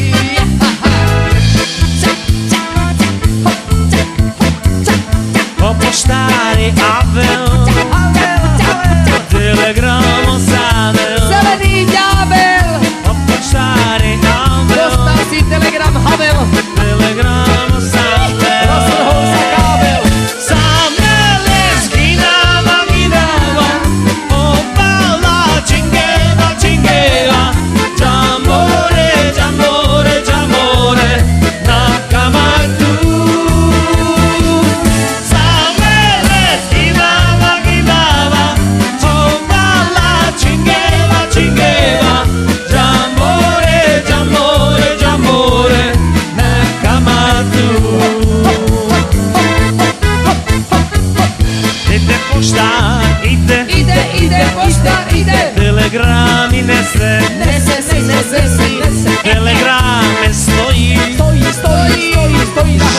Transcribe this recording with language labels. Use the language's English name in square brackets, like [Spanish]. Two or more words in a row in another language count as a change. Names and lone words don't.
[Slovak] Po poštari Avel, telegramo zavel, [Czech] Zelený ďábel, [Slovak] po poštari Avel, dostal si telegram Havel, telegramo zavel, rozvrhol sa kábel. samele skinava, ginava, opala, čingeva, čingeva, jamore, jamore, jamore, na kamatu. Samele skinava, ginava, opala, čingeva, čingeva, jamore, jamore, jamore, na kamatu. Ide poštar, ide, Ide, poštar, ide. telegrami nese, Nese si, nese. telegrame stojí, Stojí na